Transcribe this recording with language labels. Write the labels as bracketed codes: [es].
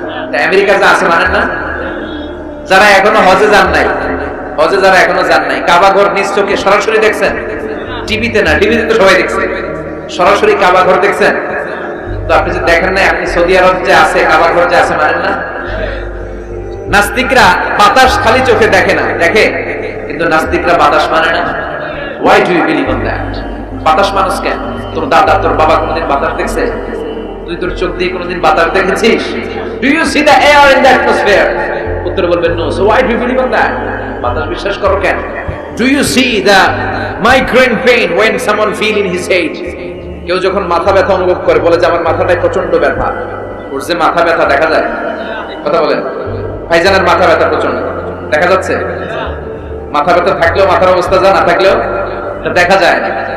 [bn] তা আমেরিকা যা আছে মানেন না? যারা এখনো হজে যান নাই, হজে যারা এখনো যান নাই, কাবা ঘর নিজ চোখে সরাসরি দেখছেন? টিভিতে না, টিভিতে তো সবাই দেখছে। সরাসরি কাবা ঘর দেখছেন? তো আপনি যে দেখেন নাই, আপনি সৌদি আরব যে আছে, কাবা ঘর যে আছে মানেন না? নাস্তিকরা বাতাস খালি চোখে দেখে না, দেখে, কিন্তু নাস্তিকরা বাতাস মানে না। [en] Why do you believe on that? [bn] বাতাস মানুষ কেন? তোর দাদা, তোর বাবা কোনদিন বাতাস দেখছে? তুই তোর চোখ দিয়ে কোনদিন বাতাস দেখেছিস? [en] Do you see the air in the atmosphere? [bn] উত্তর বলবেন no. [en] So why do you believe on that? [bn] বাতাস বিশ্বাস করো কেন? [en] Do you see the migraine pain when someone feel in his head? [bn] কেউ যখন মাথা ব্যথা অনুভব করে বলে যে আমার মাথাটায় প্রচন্ড ব্যথা, ওর যে মাথা ব্যথা দেখা যায়। কথা বলেন। ভাইজানের মাথা ব্যথা প্রচন্ড দেখা যাচ্ছে? মাথা ব্যথা থাকলেও মাথার অবস্থা যা, না থাকলেও দেখা যায় না।